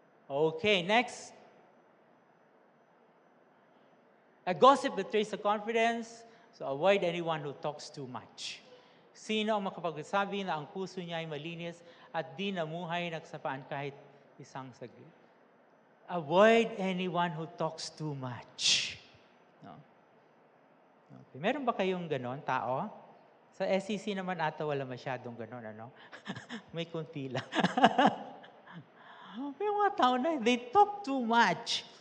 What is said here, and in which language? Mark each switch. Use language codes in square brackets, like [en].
[en] Okay, next. A gossip betrays the confidence, so avoid anyone who talks too much. [tl] Sino ang makapagsabi na ang puso niya ay malinis at di namuhay nagsapaan kahit isang saglit? [en] Avoid anyone who talks too much. [tl] No? Okay. Meron ba kayong ganon, tao? Sa SEC naman ata wala masyadong ganon, ano? May kunti lang. May mga tao na, [en] they talk too much.